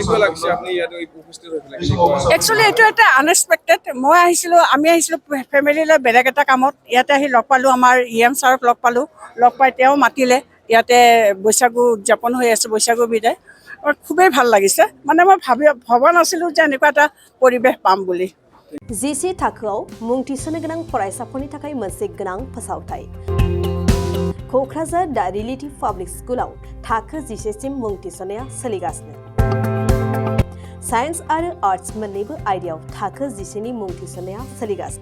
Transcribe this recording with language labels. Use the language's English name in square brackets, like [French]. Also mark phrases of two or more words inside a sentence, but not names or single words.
[Assamese] একচুৱেলি এইটো এটা আনএক্সপেক্টেড। আমি আহিছিলোঁ ফেমিলিলৈ বেলেগ এটা কামত, ইয়াতে আহি লগ পালোঁ, আমাৰ ইএম ছাৰক লগ পালোঁ। লগ পাই তেওঁ মাতিলে, ইয়াতে বৈশাগু উদযাপন হৈ আছে, বৈশাগু বিদায়। খুবেই ভাল লাগিছে। মানে মই ভবা নাছিলোঁ যে এনেকুৱা এটা পৰিৱেশ পাম বুলি। [Bodo] जिसे थाखोआव मुं थिसननो गोनां फरायसाफोरनि थाखाय मोनसे गोनां फोसावथाय। क'क्राझार दा रिलेटिभ पाब्लिक स्कुलाव थाखो 10 सिम मुं थिसननाया सोलिगासिनो। साइन्स आरो आर्ट्स मोन्नैबो आयदायाव थाखो 10 नि मुं थिसननाया सोलिगासिनो।